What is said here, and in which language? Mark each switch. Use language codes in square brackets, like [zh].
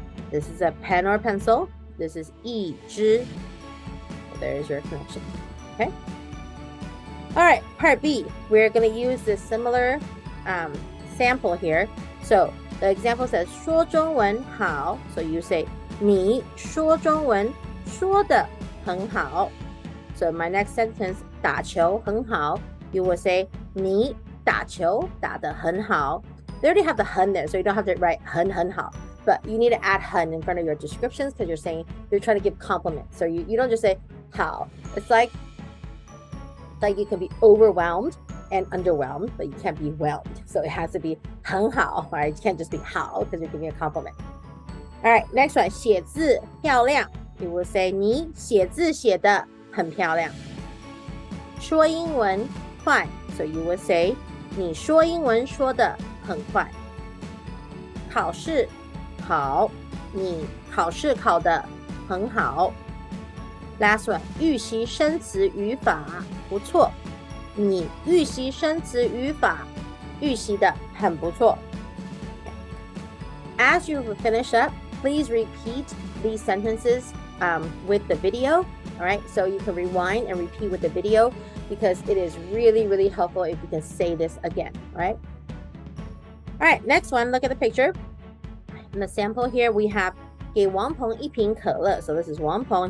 [en] This is a pen or pencil. This is [zh] 一支. [en] So there's your connection. Okay. All right, part B. We're going to use this similar sample here. So the example says [zh] 说中文好. [en] So you say [zh] 你说中文说得很好. [en] So my next sentence [zh] 打球很好. [en] You will say [zh] 你打球打得很好. [en] They already have the 很 there, so you don't have to write [zh] 很好. [en] But you need to add 很 in front of your descriptions because you're trying to give compliments. So you don't just say 好.It's like you can be overwhelmed and underwhelmed, but you can't be whelmed. So it has to be 很好, right? You can't just be 好 because you're giving a compliment. All right, next one, [zh] 写字漂亮. [en] You will say [zh] 你写字写得很漂亮. 说英文快. [en] So you will say [zh] 你说英文说得很快. 考试好.你考试考得很好. [en] Last one, [zh] 预习生词语法不错. 你预习生词语法预习得很不错. [en] As you finish up, please repeat these sentences with the video. All right, so you can rewind and repeat with the video because it is really, really helpful if you can say this again. All right. All right, next one, look at the picture. In the sample here, we have [zh] 给王鹏一瓶可乐. [en] So this is Wang Peng.